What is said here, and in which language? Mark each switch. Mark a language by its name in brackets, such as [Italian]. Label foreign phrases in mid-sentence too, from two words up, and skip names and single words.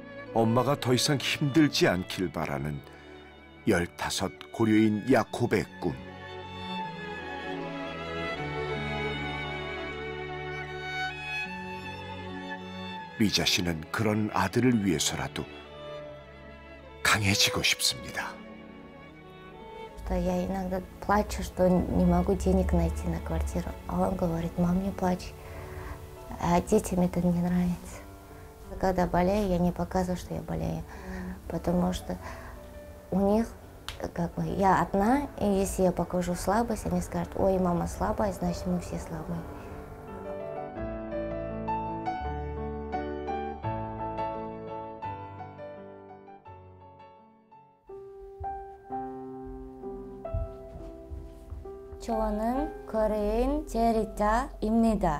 [Korean] 엄마가 더 이상 힘들지 않길 바라는 15 고려인 야콥의 꿈. 리자 씨는 그런 아들을 위해서라도 강해지고 싶습니다. [Russian] Я иногда плачу, что не могу денег найти на квартиру. А он говорит: мам, не плачь. А детям это не нравится. Когда болею, я не показываю, что я болею. Потому что у них, как бы, я одна, и если я покажу слабость, они скажут: ой, мама слабая, значит, мы все слабые. [Korean] 저는 코리안 제리자입니다.